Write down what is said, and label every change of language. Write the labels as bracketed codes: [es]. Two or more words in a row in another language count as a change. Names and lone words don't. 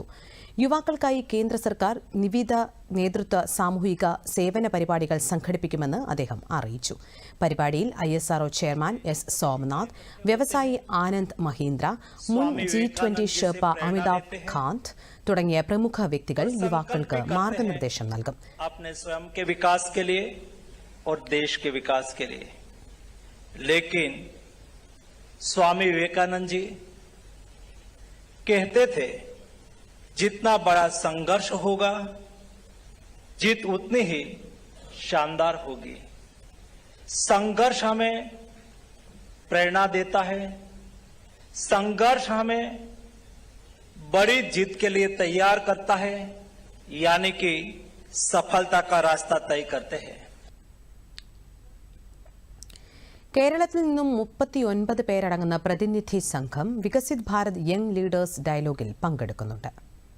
[ml] യുവാക്കൾക്കായി കേന്ദ്ര സർക്കാർ വിവിധ നേതൃത്വ സാമൂഹിക സേവന പരിപാടികൾ സംഘടിപ്പിക്കുമെന്ന് അദ്ദേഹം അറിയിച്ചു. പരിപാടിയിൽ ISRO ചെയർമാൻ S. സോമനാഥ്, വ്യവസായി ആനന്ദ് മഹീന്ദ്ര, മുൻ G20 ഷെർപ്പ അമിതാഭ് കാന്ത് തുടങ്ങിയ പ്രമുഖ വ്യക്തികൾ യുവാക്കൾക്ക് മാർഗനിർദ്ദേശം നൽകും. [hi] और देश के विकास के लिए, लेकिन स्वामी विवेकानंद जी कहते थे जितना बड़ा संघर्ष होगा जीत उतनी ही शानदार होगी। संघर्ष हमें प्रेरणा देता है, संघर्ष हमें बड़ी जीत के लिए तैयार करता है, यानी कि सफलता का रास्ता तय करते हैं. [ml] കേരളത്തിൽ നിന്നും 39 പേരടങ്ങുന്ന പ്രതിനിധി സംഘം വികസിത് ഭാരത് യങ് ലീഡേഴ്സ് ഡയലോഗിൽ പങ്കെടുക്കുന്നുണ്ട്.